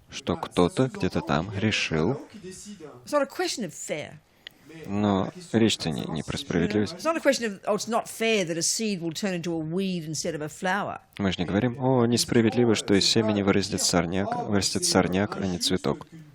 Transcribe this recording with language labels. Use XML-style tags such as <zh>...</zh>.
<ru>Что кто-то где-то там решил.</ru> <en>It's not a question of fair.</en> <ru>Но речь-то не про справедливость.</ru> <en>It's not a question of, it's not fair that a seed will turn into a weed instead of a flower.</en> <ru>Мы же не говорим, несправедливо, что из семени вырастет сорняк, а не цветок.</ru>